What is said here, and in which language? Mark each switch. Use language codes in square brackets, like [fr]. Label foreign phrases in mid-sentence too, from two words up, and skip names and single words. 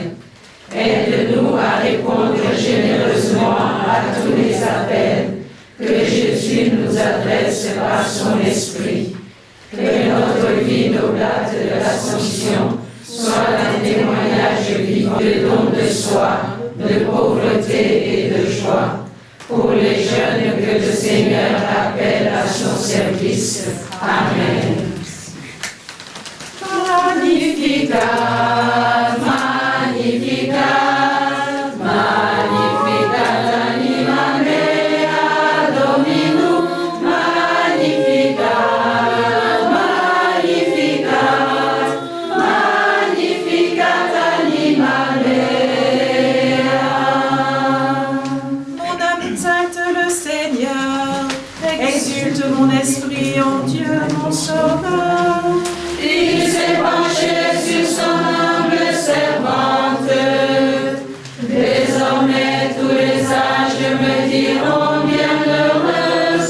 [fr] Aide-nous à répondre généreusement à tous les appels que Jésus nous adresse par son Esprit. Que notre vie d'oblate de l'Assomption soit un témoignage vivant de don de soi, de pauvreté et de joie, pour les jeunes que le Seigneur appelle à son service. Amen. [la] Magnificat, Magnificat, Magnificat anima mea Dominum, Magnificat, Magnificat, Magnificat anima mea. [fr] mon âme exalte le Seigneur, exulte mon esprit en Dieu mon Sauveur. Il s'est penché sur son humble servante. Désormais tous les âges me diront bienheureuse.